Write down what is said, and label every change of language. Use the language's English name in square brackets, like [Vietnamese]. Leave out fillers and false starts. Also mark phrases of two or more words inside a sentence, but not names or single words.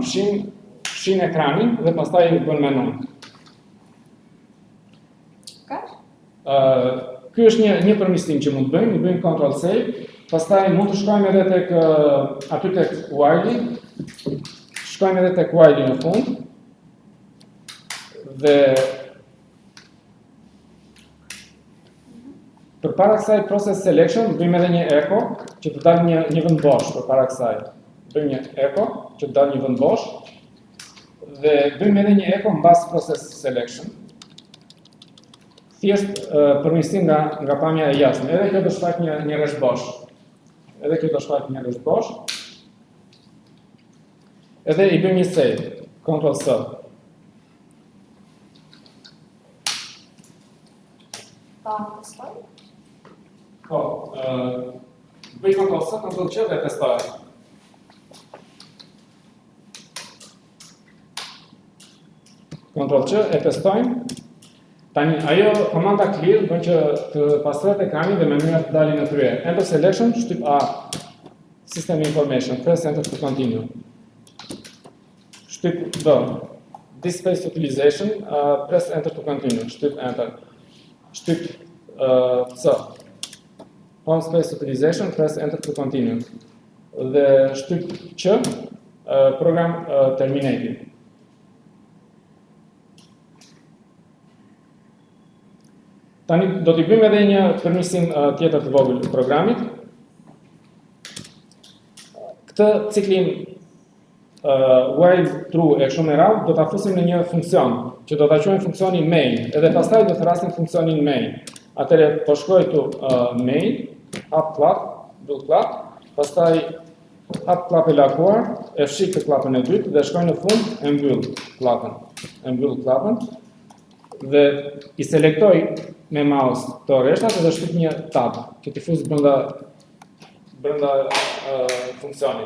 [Albanian] Fshin ekranin dhe pastaj bën menun. Ky është një përmirësim që mund të bëjmë, i bëjmë Ctrl Save, pastaj mund të shkojmë edhe tek aty tek while, shkojmë edhe tek while në fund dhe përpara kësaj [English] process selection, [Albanian] bëjmë edhe një echo që të dalë një vend bosh përpara kësaj. Bëjmë një echo që të dalë një vend bosh dhe bëjmë edhe një echo mbas [English] process selection. [Albanian] Thjesht përmirësim nga pamja e jashtme. Edhe kjo do shfaq një rresh bosh. Edhe i bëjmë një save, Ctrl C. Po, bëj Ctrl C, Ctrl C dhe testoj. Ctrl C e testojmë. Tani, ajo komanda clear bën që të pastrohet ekrani dhe menuja të dalin në krye. [English] Enter selection, shtyp A, system information, press enter to continue. Shtyp B, this space utilization, press enter to continue, shtyp enter. Shtyp C, home space utilization, press enter to continue. [Albanian] Dhe shtyp Q, [English] program terminated. [Albanian] Tani do t'i bëjmë edhe një përmirësim tjetër të vogël të programit. Këtë ciklin [English] while true [Albanian] e kështu me radhë, do ta fusim në një funksion, që do ta quajmë funksioni main, edhe pastaj do thrasim funksionin main. Atëherë po shkoj këtu main, hap klap, mbyll klap, pastaj hap klapin e lakuar, e fshik të klapën e dytë dhe shkoj në fund e mbyll klapën dhe i selektoj me mouse të rreshtat dhe shtyp një tab që t'i fus brenda funksionit.